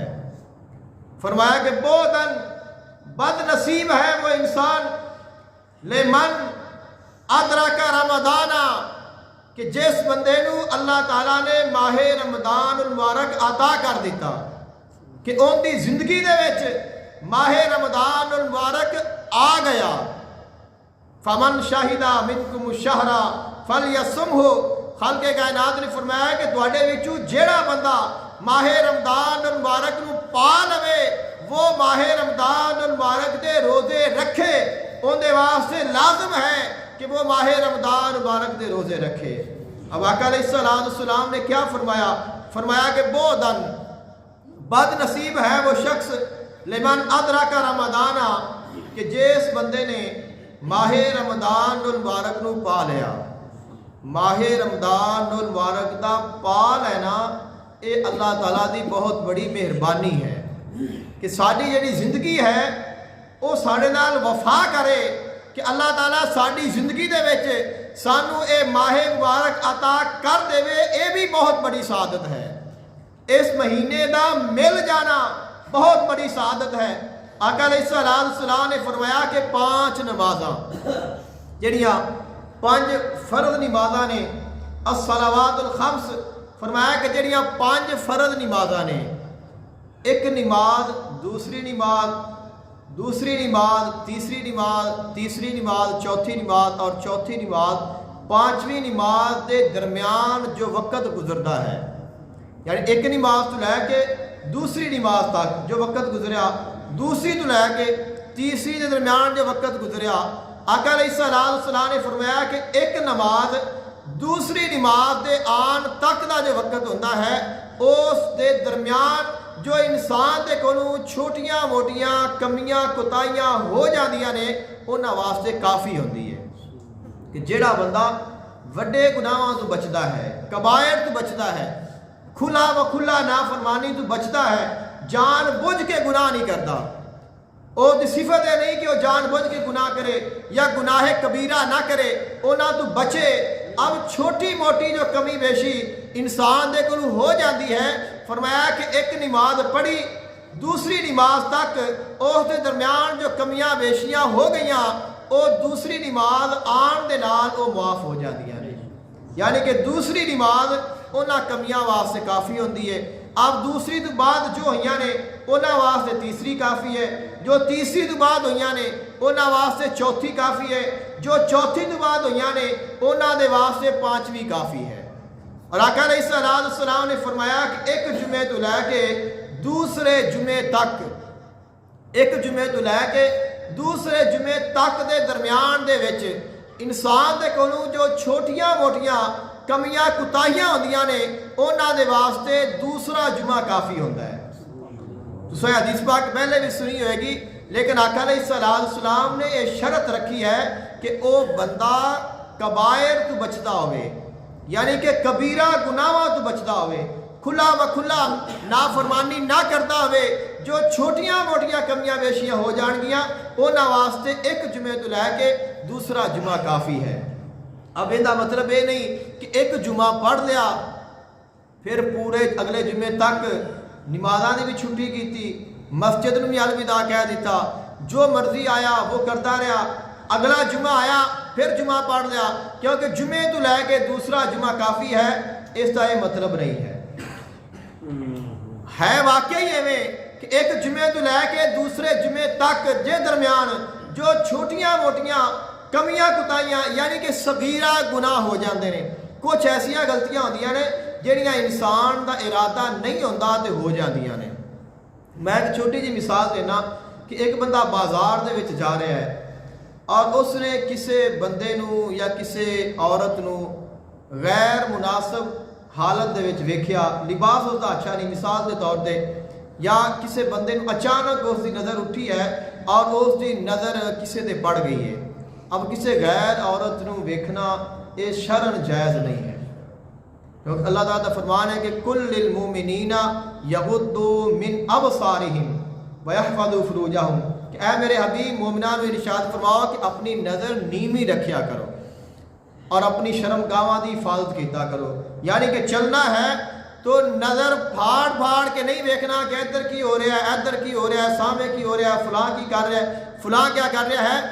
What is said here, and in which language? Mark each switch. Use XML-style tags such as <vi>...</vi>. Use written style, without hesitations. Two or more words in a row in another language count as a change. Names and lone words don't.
<pa>فرمایا کہ بودن، بد نصیب ہے وہ انسان،</pa> <ar>لمن ادرک رمضان،</ar> <pa>کہ جس بندے نو اللہ تعالیٰ نے ماہ رمضان المبارک عطا کر دیتا کہ ان دی زندگی دے وچ ماہ رمضان المبارک آ گیا۔</pa> <ar>فمن شاہد منکم الشہر فلیصمہ،</ar> <pa>خالق کائنات نے فرمایا کہ تواڈے وچوں جیڑا بندہ ماہ رمضان المبارک نو پا لوے وہ ماہ رمضان المبارک دے روزے رکھے، ان دے واسطے لازم ہے کہ وہ ماہ رمضان مبارک دے روزے رکھے۔</pa> <ur>اب آقا علیہ السلام نے کیا فرمایا؟ فرمایا کہ بودن بد نصیب ہے وہ شخص</ur> <ar>لمن ادرک رمضان،</ar> <ur>کہ جس بندے نے ماہ رمضان المبارک نو پا لیا۔</ur> <pa>ماہ رمضان المبارک دا پا لینا اے اللہ تعالیٰ دی بہت بڑی مہربانی ہے کہ ساری جڑی زندگی ہے وہ سارے نال وفا کرے، کہ اللہ تعالیٰ ساری زندگی دے وچ سانو اے ماہ مبارک عطا کر دے، اے بھی بہت بڑی سعادت ہے۔ اس مہینے دا مل جانا بہت بڑی سعادت ہے۔ آقا علیہ السلام نے فرمایا کہ 5 نمازاں جڑیاں 5 فرض نمازاں نے،</pa> <ar>الصلوات الخمس،</ar> <pa>فرمایا کہ جڑیاں 5 فرض نمازاں نے، ایک نماز، دوسری نماز، دوسری نماز، تیسری نماز، تیسری نماز، چوتھی نماز اور چوتھی نماز، 5ویں نماز دے درمیان جو وقت گزرتا ہے، یعنی ایک نماز تو لے کے دوسری نماز تک جو وقت گزریا، دوسری تو لے کے تیسری دے درمیان جو وقت گزریا، آقا علیہ السلام نے فرمایا کہ ایک نماز دوسری نماز دے آن تک دا جو وقت ہوتا ہے، اس دے درمیان جو انسان دے کولوں چھوٹیاں موٹیاں کمیاں کوتاہیاں ہو جاندیاں نے، انہاں واسطے کافی ہوندی ہے کہ جیڑا بندہ وڈے گناہاں تو بچدا ہے، کبائر تو بچدا ہے، کھلا و کھلا نافرمانی تو بچتا ہے، جان بوجھ کے گناہ نہیں کرتا۔ وہ صفت ہے نہیں کہ وہ جان بوجھ کے گناہ کرے یا گناہ کبیرہ نہ کرے، اونا تو بچے۔ اب چھوٹی موٹی جو کمی بیشی انسان دے کولوں ہو جاندی ہے، فرمایا کہ ایک نماز پڑھی دوسری نماز تک اس دے درمیان جو کمیاں بیشیاں ہو گئیاں، وہ دوسری نماز آن دے نال وہ معاف ہو جاندیاں نے، یعنی کہ دوسری نماز انہاں کمیاں واسطے کافی ہوندی ہے۔ اب دوسری تو بعد جو ہوئیاں نے انہاں واسطے تیسری کافی ہے، جو تیسری تو بعد ہوئیاں نے انہاں واسطے چوتھی کافی ہے، جو چوتھی تو بعد ہوئیاں نے انہاں دے واسطے 5ویں کافی ہے۔ اور آقا علیہ السلام نے فرمایا کہ ایک جمعے تو لے کے دوسرے جمعے تک، ایک جمعے تو لے کے دوسرے جمعے تک دے درمیان دے وچ انسان دے کولوں جو چھوٹیاں موٹیاں کمیاں کوتاہیاں ہوندیاں نے، انہاں دے واسطے دوسرا جمعہ کافی ہوندا ہے۔ تو سوئی حدیث پاک پہلے بھی سنی ہوئے گی، لیکن آقا علیہ السلام نے یہ شرط رکھی ہے کہ او بندہ کبائر تو بچتا ہوئے، یعنی کہ کبیرہ گناہاں تو بچتا ہوئے، کھلا و کھلا نافرمانی نہ کرتا ہوئے، جو چھوٹیاں موٹیاں کمیاں بیشیاں ہو جان گیاں انہاں واسطے ایک جمعے تو لے کے دوسرا جمعہ کافی ہے۔</pa> <ur>اب یہ مطلب یہ نہیں کہ ایک جمعہ پڑھ لیا پھر پورے اگلے جمعے تک نمازاں دی بھی چھٹی کیتی، مسجد میں بھی الوداع کہہ دیتا، جو مرضی آیا وہ کرتا رہا، اگلا جمعہ آیا پھر جمعہ پڑھ لیا، کیونکہ جمعے تو لے کے دوسرا جمعہ کافی ہے، اس کا یہ مطلب نہیں ہے۔</ur> <pa>ہے واقعی ایویں کہ ایک جمعے تو لے کے دوسرے جمعے تک جے درمیان جو چھوٹیاں موٹیاں کمیاں کوتاہیاں یعنی کہ صغیرہ گناہ ہو جاندے نے، کچھ ایسیاں غلطیاں ہوندیاں نے جہڑیاں انسان دا ارادہ نہیں ہوندا تے ہو جاندیاں نے۔ میں ایک چھوٹی جی مثال دینا کہ ایک بندہ بازار دے وچ جا رہا ہے اور اس نے کسے بندے نو یا کسے عورت نو غیر مناسب حالت دے وچ ویکھیا، لباس اس دا اچھا نہیں، مثال دے طور تے، یا کسے بندے نو اچانک اس دی نظر اٹھی ہے اور اس دی نظر کسے دے پڑ گئی ہے۔ اب کسے غیر عورت نو ویکھنا یہ شرعن جائز نہیں ہے، کیونکہ اللہ تعالیٰ کا فرمان ہے کہ</pa> <ar>کل للمومنین یغضوا من ابصارہم ویحفظوا فروجہم،</ar> <pa>کہ اے میرے حبیب مومنان میں ارشاد فرماؤ کہ اپنی نظر نیمی رکھیا کرو اور اپنی شرمگاہاں دی حفاظت کیتا کرو، یعنی کہ چلنا ہے تو نظر پھاڑ پھاڑ کے نہیں دیکھنا کہ ادھر کی ہو رہا ہے، ادھر کی ہو رہا ہے، سامنے کی ہو رہا ہے، فلاں کی کر رہا ہے، فلاں کیا کر رہا ہے۔</pa>